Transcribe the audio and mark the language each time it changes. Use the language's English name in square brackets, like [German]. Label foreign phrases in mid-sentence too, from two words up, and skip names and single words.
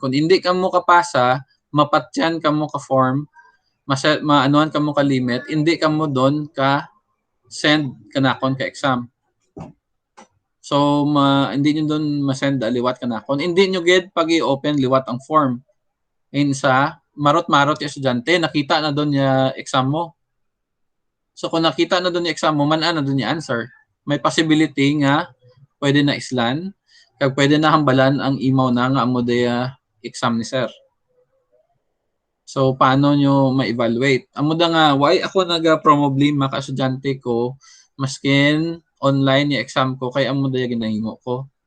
[Hiligaynon] Kung hindi ka mo kapasa, mapatyan ka mo ka form, maanuan ka mo ka limit, hindi ka mo doon ka send kanakon ka exam. So, hindi nyo doon masend liwat kanakon. Hindi nyo gid pag i-open liwat ang form. Insa, marot-marot yung estudyante, nakita na doon yung exam mo. So, kung nakita na doon yung exam mo, na doon yung answer. May possibility nga, pwede na islan, kag pwede na hambalan ang email na nga amo daya exam ni sir. So, paano nyo ma-evaluate? Amo da nga, why ako naga-problema ka estudyante ko, maskin online yung exam ko, kaya amo daya ginahimo ko.